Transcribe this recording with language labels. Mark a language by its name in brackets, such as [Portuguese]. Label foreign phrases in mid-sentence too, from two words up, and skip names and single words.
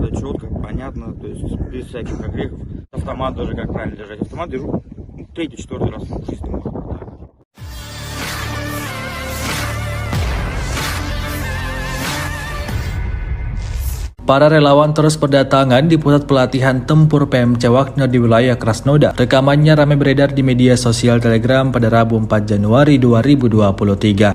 [Russian] четко, понятно, то есть без всяких огрехов. Автомат даже как правильно держать. Автомат держу третий, четвертый раз в жизни. [Indonesian] Para relawan terus berdatangan di pusat pelatihan tempur PMC Wagner di wilayah Krasnodar. Rekamannya ramai beredar di media sosial Telegram pada Rabu 4 Januari 2023.